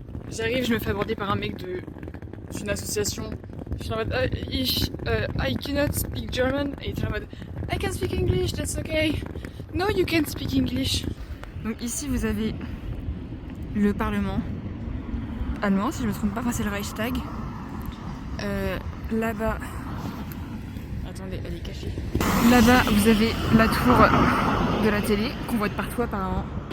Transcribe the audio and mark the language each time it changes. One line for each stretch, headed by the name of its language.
French: J'arrive, je me fais aborder par un mec d'une association. Je suis en mode
English: I cannot speak German.
French: Et il est en mode
English: I can speak English, that's okay. No, you can't speak English.
French: Donc ici, vous avez le Parlement allemand, si je me trompe pas, enfin c'est le Reichstag. Là-bas, attendez, elle est cachée. Là-bas, vous avez la tour de la télé qu'on voit de partout apparemment.